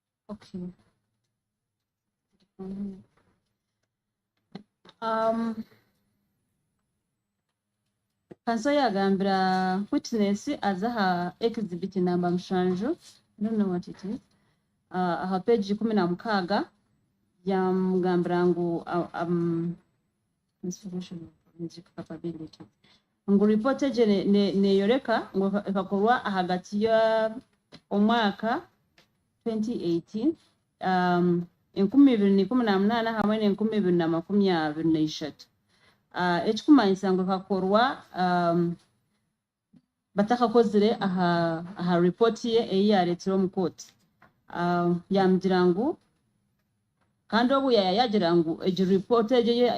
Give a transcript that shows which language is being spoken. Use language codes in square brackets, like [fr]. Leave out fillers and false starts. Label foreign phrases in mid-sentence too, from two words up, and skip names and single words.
[nyn] Okay. Kanso yagambira witness azaha exhibit number mushanju. [en] I don't know what it is. [nyn] Aha page 16 yamugambira ngu [en] information forensic capability. [nyn] Ngu report eje neyoreka ngu ekakorwa hagati ya omwaka 2018 2018 hamwe ne 2023 ekikumanyisa ngu ekakorwa batakakozire aha report ye eyaretire omu court yamugira ngu kandi obu yagira ngu egi report eje